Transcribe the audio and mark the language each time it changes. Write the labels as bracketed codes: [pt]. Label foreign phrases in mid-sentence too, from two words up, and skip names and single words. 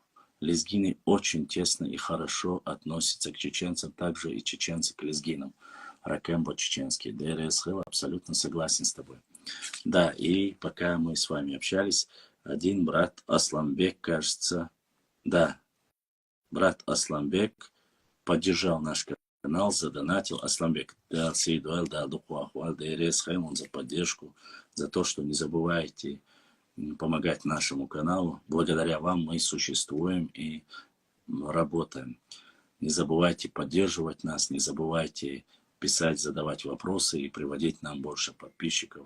[ru] Лезгины очень тесно и хорошо относятся к чеченцам, также и чеченцы к лезгинам. Ракембо чеченский, ДРСХЛ, абсолютно согласен с тобой. Да, и пока мы с вами общались, один брат Асламбек, кажется, да, брат Асламбек поддержал наш канал, задонатил. Асламбек, да, Сейдуэль, да, Духуахуал, ДРСХЛ, он за поддержку, за то, что не забывайте помогать нашему каналу. Благодаря вам мы существуем и работаем. Не забывайте поддерживать нас, не забывайте писать, задавать вопросы и приводить нам больше подписчиков.